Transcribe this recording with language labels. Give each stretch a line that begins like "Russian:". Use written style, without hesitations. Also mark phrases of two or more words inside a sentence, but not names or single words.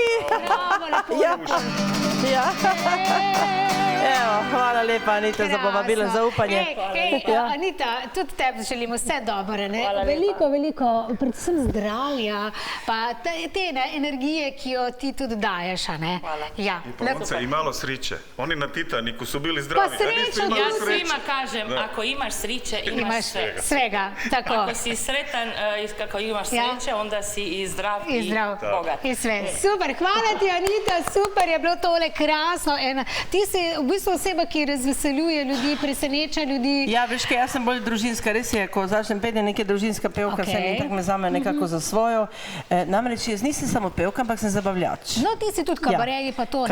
Slovenian: Bravo, Evo, hvala lepa, Anita, za povabilo, za upanje. Anita, tudi tebi želimo vse dobre, ne? Veliko, predvsem zdravja, pa te energije, ki jo ti tudi daješ, a ne?
Croatian: I polonce i malo sriće. Oni na Titaniku su bili zdravi. Pa sreća, ja svima kažem, ako imaš sriće, imaš svega. Tako. Ako si sretan, ako imaš sreće, onda si i zdrav i bogat. I sve. Super, hvala ti,
Slovenian: Anita, super je bilo tole krasno. Ti si v bistvu oseba, ki razveseljuje ljudi, preseneča ljudi. Ja, veš kaj, jaz sem bolj družinska, res je, ko začnem peti, neka družinska pevka, se mi tako me zame nekako za svojo. Namreč jaz nisem samo pevka, ampak sem zabavljač. No, ti si tudi kabareji pa to, ne?